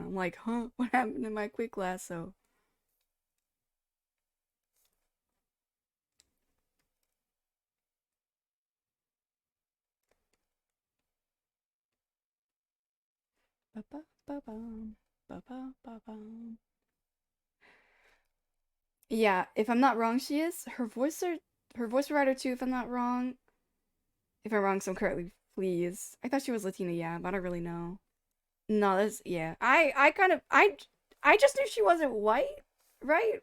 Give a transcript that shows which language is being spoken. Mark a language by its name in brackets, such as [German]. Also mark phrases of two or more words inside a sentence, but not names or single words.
[English] I'm like, huh? What happened to my quick lasso? Ba ba ba bum. Ba ba ba bum. Yeah, if I'm not wrong, she is. Her voice provider too, if I'm not wrong. If I'm wrong, so correctly, please. I thought she was Latina, yeah, but I don't really know. No, that's yeah. I kind of I just knew she wasn't white, right?